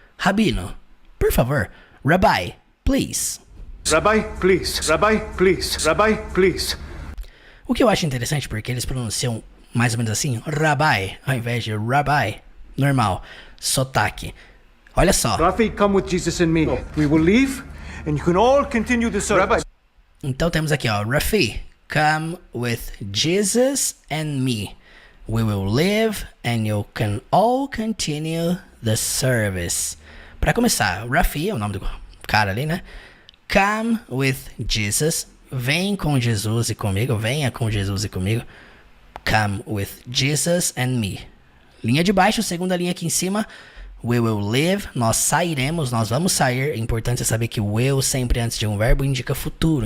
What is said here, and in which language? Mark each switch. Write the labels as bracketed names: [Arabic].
[Portuguese] Rabino, por favor. [English] Rabbi, please. Rabbi, please. Rabbi, please. Rabbi, please. [Portuguese] O que eu acho interessante porque eles pronunciam mais ou menos assim, Rabbi, ao invés de Rabbi, normal, sotaque. Olha só. [English] Rafi, come with Jesus and me. We will leave and you can all continue the service. Rabbi. [Portuguese] Então temos aqui, ó, Rafi, [English] come with Jesus and me. We will live and you can all continue the service. [Portuguese] Para começar, Rafi é o nome do cara ali, né? [English] Come with Jesus. [Portuguese] Vem com Jesus e comigo. Venha com Jesus e comigo. [English] Come with Jesus and me. [Portuguese] Linha de baixo, segunda linha aqui em cima. [English] We will live. [Portuguese] Nós sairemos, nós vamos sair. É importante saber que o will sempre antes de um verbo indica futuro.